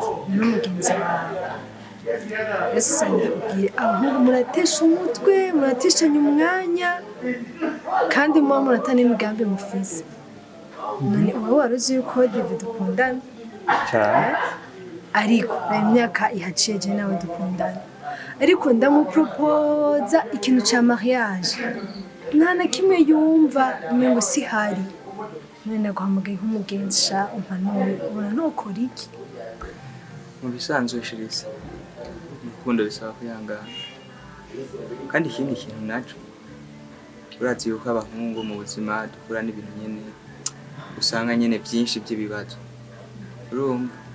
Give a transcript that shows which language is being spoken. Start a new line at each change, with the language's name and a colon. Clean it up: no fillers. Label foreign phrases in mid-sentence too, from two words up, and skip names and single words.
Rundi: n'umugenzi wawe ese ndakubwira abahungu muratesha umutwe murateshanya umwanya kandi muba muratana imigambi mufise none wowe wari uzi yuko dive dukundana cyane ariko hari imyaka ihaciye je nawe dukundana ariko ndamupropoza ikintu ca mariage nta na kimwe yumva umengo si hari none guhamagaye nk'umugenzi sha umpanuro ubona nokora iki mu bisanzwe shirisi urukundo bisaba kwihangana kandi ikindi kintu naco urazi yuko abahungu mu buzima dukura n'ibintu nyene usanga nyene byinshi by'ibibazo urumva